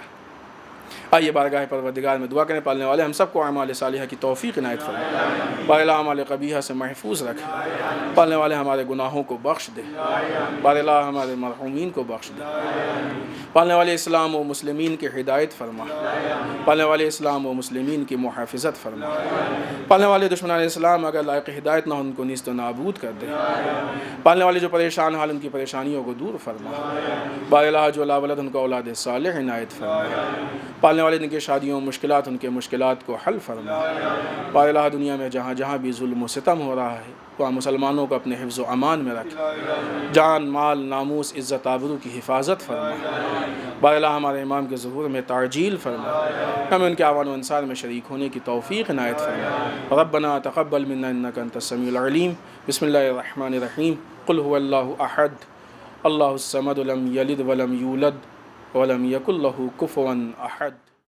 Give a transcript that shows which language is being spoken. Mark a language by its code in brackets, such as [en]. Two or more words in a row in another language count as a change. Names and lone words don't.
[ur] آئیے بارگاہ پروردگار میں دعا کریں، پالنے والے ہم سب کو اعمال صالحہ کی توفیق عنایت فرمائے، بارے اعمال قبیحہ سے محفوظ رکھے، پالنے والے ہمارے گناہوں کو بخش دے، بارے ہمارے مرحومین کو بخش دے، پالنے والے اسلام و مسلمین کی ہدایت فرما، پالنے والے اسلام و مسلمین کی محافظت فرما، پالنے والے دشمنان اسلام اگر لائق ہدایت نہ ہو ان کو نیست و نابود کر دے، پالنے والے جو پریشان حال ان کی پریشانیوں کو دور فرما، بارے جو لا ولد ان کو اولاد صالح عنایت فرما، پالنے والے ان کے شادیوں مشکلات ان کے مشکلات کو حل فرما، بارے دنیا میں جہاں جہاں بھی ظلم و ستم ہو رہا ہے وہاں مسلمانوں کو اپنے حفظ و امان میں رکھ، جان مال ناموس عزت آبرو کی حفاظت فرما، بارے ہمارے امام کے ظہور میں تعجیل فرما، ہمیں ان کے اعوان و انصار میں شریک ہونے کی توفیق عنایت فرما، [ar] ربنا تقبل منا انک انت السمیع العلیم، بسم اللہ الرحمن الرحیم، قل هو اللہ احد اللہ الصمد لم یلد ولم یولد ولم یکن لہ کفوا احد۔